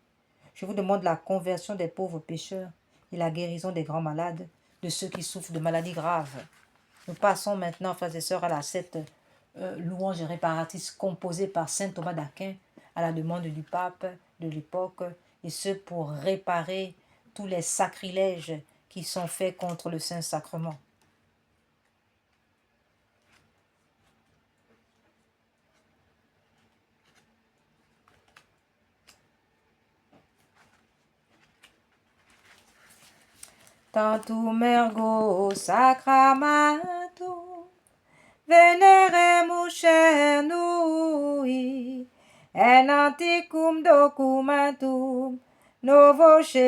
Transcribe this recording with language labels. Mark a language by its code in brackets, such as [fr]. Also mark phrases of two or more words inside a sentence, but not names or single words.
[fr] Je vous demande la conversion des pauvres pécheurs et la guérison des grands malades, de ceux qui souffrent de maladies graves. Nous passons maintenant, frères et sœurs, à cette louange réparatrice composée par saint Thomas d'Aquin à la demande du pape de l'époque, et ce pour réparer tous les sacrilèges qui sont faits contre le Saint-Sacrement. [la] Tantum ergo sacramentum veneremus cernui, en antiquum documentum novo